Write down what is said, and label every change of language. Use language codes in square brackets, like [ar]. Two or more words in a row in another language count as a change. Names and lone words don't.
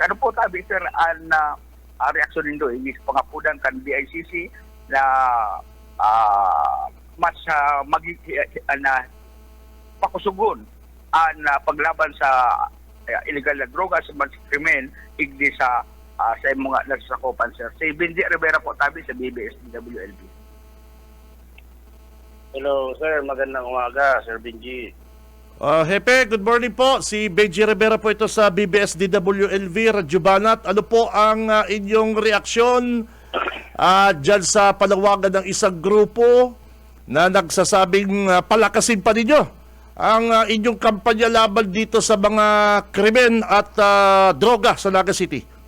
[bik] Ano po tabi sir ang reaksyon nindo is pangapudan kan BICC na mas pakusugon ang paglaban sa illegal na droga sa mga krimen igdi sa mga nagsasakupan sir. Si Benji Rivera po tabi sa BBS-DWLB. [en] Hello sir, [tl] magandang umaga Sir Benji. [en] Hepe, good morning po. [tl] Si Benji Rivera po ito sa BBS-DWLV, Radyo Banat. Ano po ang inyong reaksyon dyan sa palawagan ng isang grupo na nagsasabing palakasin pa ninyo ang inyong kampanya laban dito sa mga krimen at droga sa Naga City?